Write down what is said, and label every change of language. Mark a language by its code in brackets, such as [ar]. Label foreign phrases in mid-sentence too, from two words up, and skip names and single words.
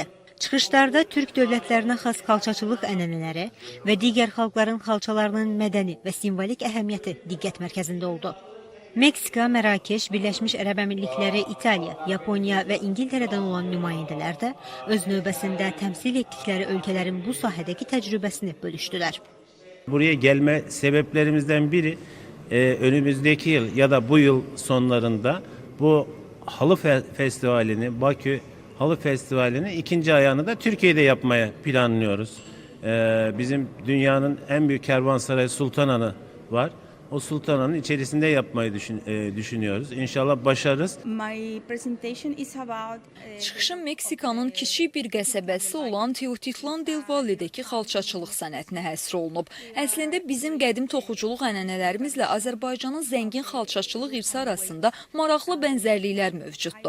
[az] Çıxışlarda Türk dövlətlərinə xas xalçaçılıq ənənələri və digər xalqların xalçalarının mədəni və simvolik əhəmiyyəti diqqət mərkəzində oldu. Meksika, Mərakeş, Birləşmiş Ərəb Əmirlikləri, İtaliya, Yaponiya və İngiltərədən olan nümayəndələr də öz növbəsində təmsil etdikləri ölkələrin bu sahədəki təcrübəsini bölüşdülər. [tr] Buraya gelme sebeplerimizden biri önümüzdeki yıl ya da bu yıl sonlarında bu halı festivalini, Bakü Halı Festivali'nin ikinci ayağını da Türkiye'de yapmaya planlıyoruz. Bizim dünyanın en büyük kervansarayı Sultanahmet var. O Sultanahmet'in içerisinde yapmayı düşünüyoruz. İnşallah başarırız. [az] Çıxışım Meksikanın kiçik bir qəsəbəsi olan Teotitlan del Valledəki xalçaçılıq sənətinə həsr olunub. Əslində bizim qədim toxuculuq ənənələrimizlə Azərbaycanın zəngin xalçaçılıq irsi arasında maraqlı bənzərliklər mövcuddur.